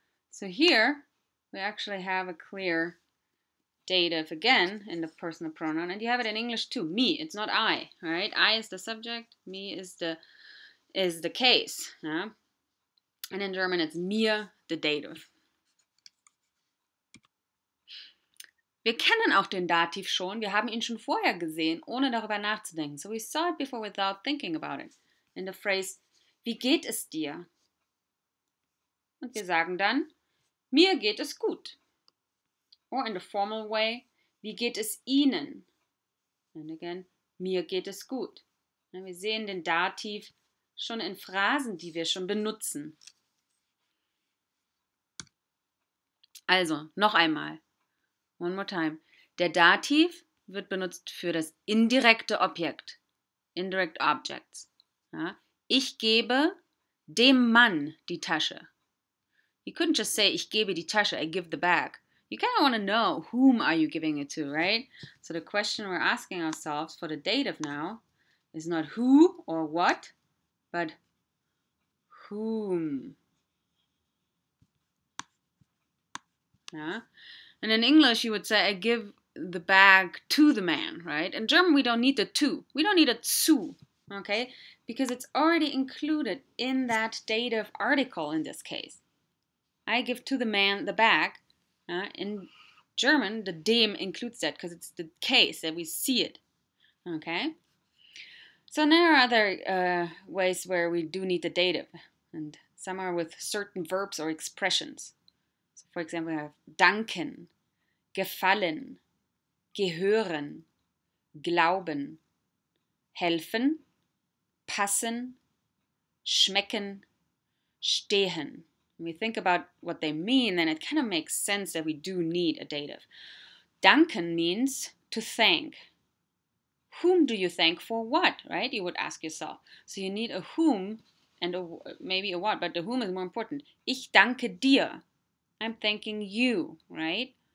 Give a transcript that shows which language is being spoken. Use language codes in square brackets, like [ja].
[en] So here, we actually have a clear dative again in the personal pronoun, and you have it in English too. Me, it's not I, right? I is the subject, me is the case, yeah? And in German it's mir, the dative. [de] Wir kennen auch den Dativ schon, wir haben ihn schon vorher gesehen, ohne darüber nachzudenken. [en] So we saw it before without thinking about it. In the phrase, [de] wie geht es dir? Und wir sagen dann, mir geht es gut. [en] Or in the formal way, [de] wie geht es Ihnen? [en] And again, [de] mir geht es gut. Wir sehen den Dativ schon in Phrasen, die wir schon benutzen. Also, noch einmal. [en] One more time. [de] Der Dativ wird benutzt für das indirekte Objekt. [en] Indirect Objects. [de] Ja? Ich gebe dem Mann die Tasche. [en] You couldn't just say, [de] ich gebe die Tasche, [en] I give the bag. You kind of want to know whom are you giving it to, right? So the question we're asking ourselves for the dative now is not who or what, but whom. Yeah? And in English you would say, I give the bag to the man, right? In German we don't need the to. We don't need a zu, okay? Because it's already included in that dative article in this case. I give to the man the bag. In German, the dem includes that because it's the case that we see it. Okay? So there are other ways where we do need the dative, and some are with certain verbs or expressions. So for example, we have danken, gefallen, gehören, glauben, helfen, passen, schmecken, stehen. When we think about what they mean, then it kind of makes sense that we do need a dative. Danken means to thank. Whom do you thank for what, right? You would ask yourself. So you need a whom and maybe a what, but the whom is more important. [de] Ich danke dir. [en] I'm thanking you, right?